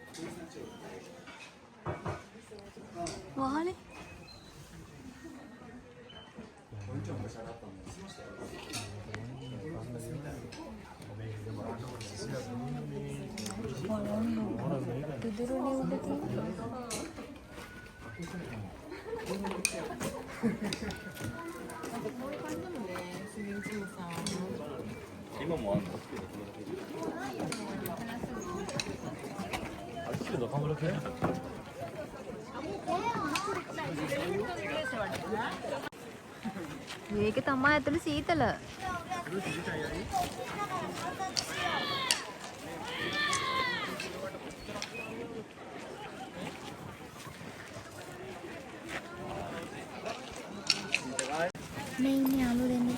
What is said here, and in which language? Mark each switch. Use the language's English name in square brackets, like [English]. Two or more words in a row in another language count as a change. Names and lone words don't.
[Sinhala] වහලේ. පිදුරුනේ උඩ තියෙන්නේ. [Italian] Prima mondo. Adesso lo fanno che? [Sinhala] මේක තමයි ඇතුළේ සීතල. මේ ඉන්නේ යාළුවෝ දෙන්නෙක්.